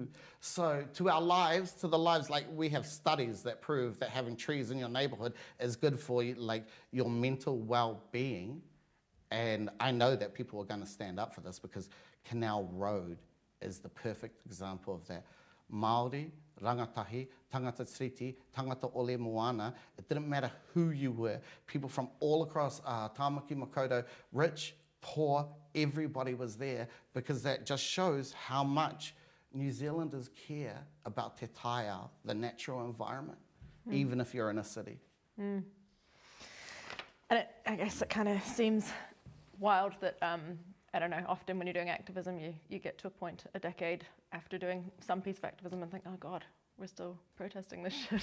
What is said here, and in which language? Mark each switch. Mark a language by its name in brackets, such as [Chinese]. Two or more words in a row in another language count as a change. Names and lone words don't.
[English] So to our lives, to the lives, like we have studies that prove that having trees in your neighborhood is good for you, like your mental well-being. And I know that people are going to stand up for this because Canal Road is the perfect example of that. [Māori] Māori, rangatahi, tangata tiriti, tangata ole moana, [English] it didn't matter who you were. People from all across Tāmaki Makaurau, rich, poor, everybody was there, because that just shows how much New Zealanders care about [Māori] te taiao, [English] the natural environment, even if you're in a city. And I guess it kind of seems wild that, I don't know, often when you're doing activism, you get to a point a decade after doing some piece of activism and think, oh God, we're still protesting this shit.